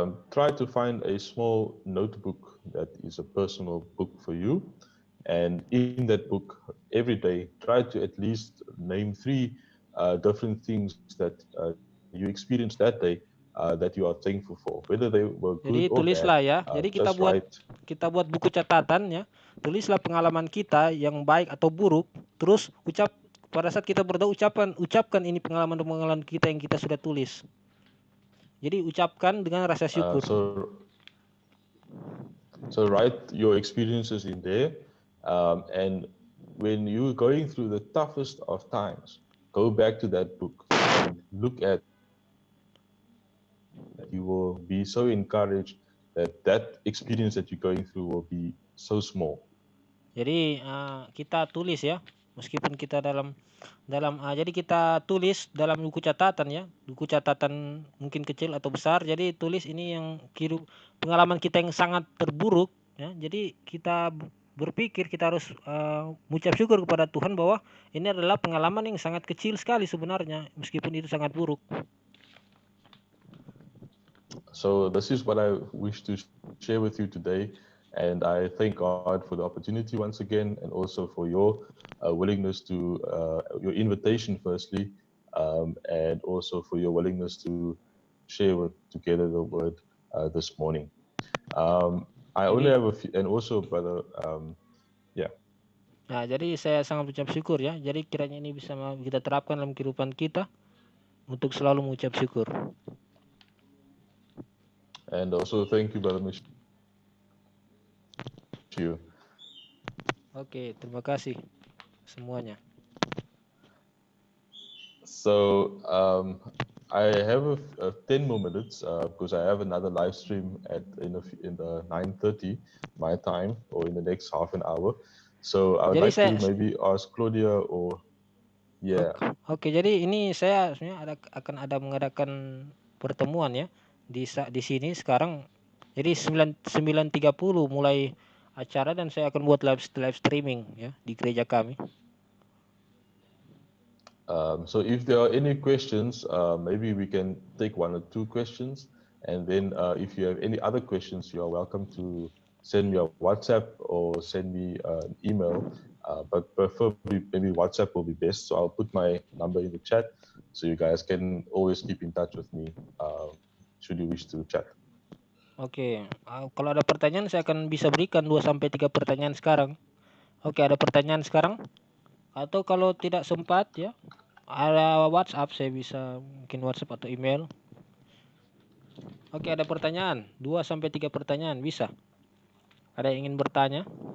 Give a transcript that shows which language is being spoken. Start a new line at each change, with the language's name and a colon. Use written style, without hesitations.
English: try to find a small notebook that is a personal book for you. And in that book, every day, try to at least name 3 different things that you experienced that day that you are thankful for, whether they were
Indonesian: Jadi
English: good or bad.
Indonesian: tulislah ya. Jadi
English: Just write.
Indonesian: kita buat buku catatan ya. Tulislah pengalaman kita yang baik atau buruk. Terus pada saat kita berdoa ucapkan ini pengalaman kita yang kita sudah tulis. Jadi ucapkan dengan rasa syukur.
English: So write your experiences in there, and when you're going through the toughest of times, go back to that book and look at. You will be so encouraged that experience that you're going through will be so small.
Indonesian: Jadi kita tulis ya, meskipun kita jadi kita tulis dalam buku catatan ya, buku catatan mungkin kecil atau besar. Jadi tulis ini yang pengalaman kita yang sangat terburuk ya. Jadi kita berpikir kita harus mengucap syukur kepada Tuhan bahwa ini adalah pengalaman yang sangat kecil sekali sebenarnya, meskipun itu sangat buruk.
English: So this is what I wish to share with you today, and I thank God for the opportunity once again, and also for your willingness to your invitation firstly, and also for your willingness to share together the word this morning. I only have a few, and also brother, yeah.
Indonesian: Nah, jadi saya sangat mengucap syukur ya. Jadi kiranya ini bisa kita terapkan dalam kehidupan kita untuk selalu mengucap syukur.
English: And also thank you, brother Michelle.
Indonesian: Oke, terima kasih semuanya.
English: So I have 10 more minutes because I have another live stream in the 9:30 my time, or in the next half an hour. So I would like to maybe ask Claudia or
Indonesian: Oke, jadi ini saya sebenarnya akan mengadakan pertemuan ya di sini sekarang. Jadi 9:30 mulai acara, dan saya akan buat live streaming ya di gereja kami.
English: So if there are any questions, maybe we can take 1 or 2 questions, and then if you have any other questions, you are welcome to send me a WhatsApp or send me an email, but preferably maybe WhatsApp will be best. So I'll put my number in the chat, so you guys can always keep in touch with me should you wish to chat.
Indonesian: Oke, kalau ada pertanyaan saya akan bisa berikan 2-3 pertanyaan sekarang. Oke, ada pertanyaan sekarang? Atau kalau tidak sempat ya, ada WhatsApp, saya bisa mungkin WhatsApp atau email. Oke, ada pertanyaan, 2-3 pertanyaan bisa. Ada yang ingin bertanya?